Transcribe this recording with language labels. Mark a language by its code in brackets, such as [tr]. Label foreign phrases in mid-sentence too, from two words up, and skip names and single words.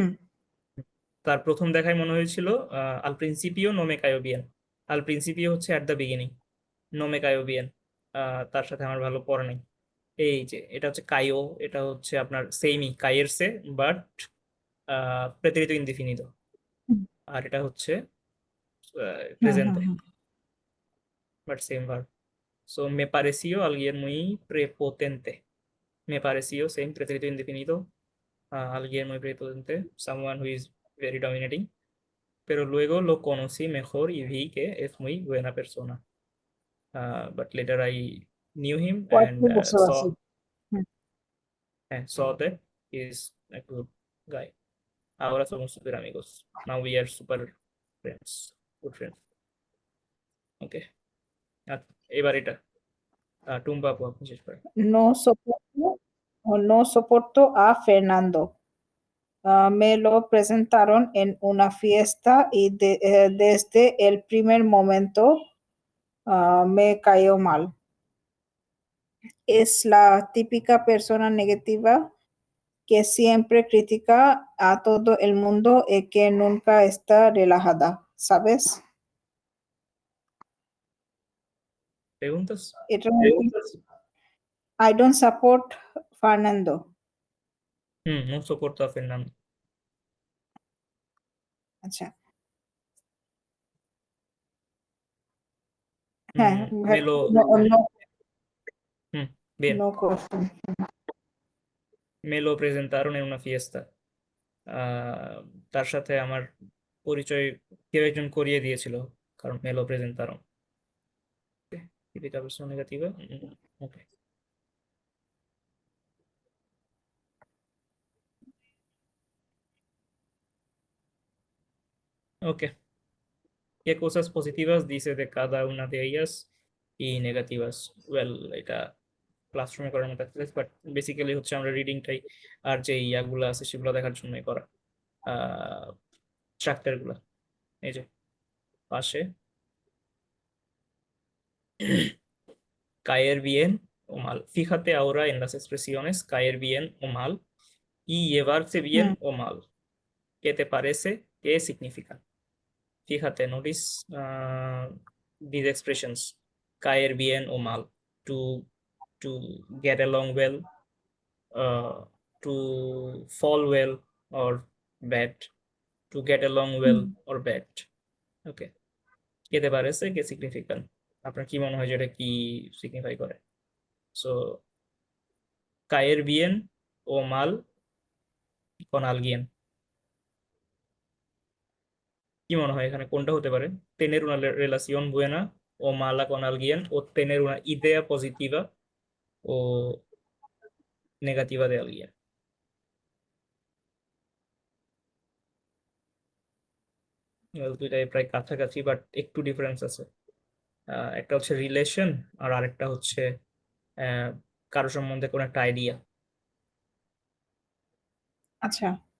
[bn] তার প্রথম দেখায় মনে হয়েছিল [es] al principio no me cayó bien, al principio [bn] হচ্ছে [en] at the beginning, [es] no me cayó bien [bn] তার সাথে আমার ভালো পড়া নেই। এই যে এটা হচ্ছে কায়ো, এটা হচ্ছে আপনার সেমই [es] caer se, [bn] বাট [es] pretérito indefinido, হুম [bn] আর এটা হচ্ছে হুম হুম প্রেজেন্টে, হুম। [en] but same verb. [es] সো me pareció alguien muy prepotente, me pareció same pretérito indefinido, alguien muy prepotente, [en] someone who is very dominating, [es] pero luego lo conocí mejor y vi que es muy buena persona. [en] But later I knew him and [bn] পঁয়ত্রিশ বুঝতে পারছি। হুম। [en] saw that he is a good guy. [es] Ahora somos super amigos. [en] Now we are super friends, good friends. Okay. [bn] আর এবার এটা টুম্পা আপু আপনি শেষ করেন। [es] No soporto, no soporto a Fernando. Me lo presentaron en una fiesta y desde el primer momento me cayó mal. Es la típica persona negativa que siempre critica a todo el mundo y que nunca está relajada, ¿sabes? preguntas? [bn] এটা [en] I don't support Fernando. [es] No soporto a Fernando. [bn] আচ্ছা হ্যাঁ [es] me lo no, no, bien, [en] no question. [es] me lo presentaron en una fiesta. [bn] তার সাথে আমার পরিচয় কেউ একজন করিয়ে দিয়েছিল, কারণ [es] me lo presentaron. Típica persona negativa. [en] Okay. Okay. [es] ¿Qué cosas positivas dice de cada una de ellas y negativas? [en] Well, [bn] এটা ক্লাসরুমে করার মতো এক্সারসাইজ, বাট বেসিক্যালি হচ্ছে আমরা রিডিংটাই আর যে ইয়াগুলো আছে সেগুলো দেখার জন্যই করা, স্ট্রাকচার গুলা। এই যে পাশে [es] caer bien o mal. Fíjate ahora en las expresiones caer bien o mal y llevarse bien হুম o mal. ¿Qué te parece? ¿Qué significan? Fíjate, [en] notice these expressions: [es] caer bien o mal, [en] to to get along well, uh, to fall well or bad, to get along well হুম। or bad. [es] Okay. ¿Qué te parece? ¿Qué significan? [bn] আপনার কি মনে হয় যে এটা কি সিগনিফাই করে? [es] সো caer bien o mal con alguien, [bn] কি মনে হয় এখানে কোনটা হতে পারে? [es] tener una relación buena o mala con alguien, o tener una idea positiva o negativa de alguien. [bn] দুইটাই প্রায় কাছাকাছি, বাট একটু ডিফারেন্স আছে। একটা হচ্ছে রিলেশন আর আরেকটা হচ্ছে আহ, কারো সম্বন্ধে কোনো একটা আইডিয়া। আচ্ছা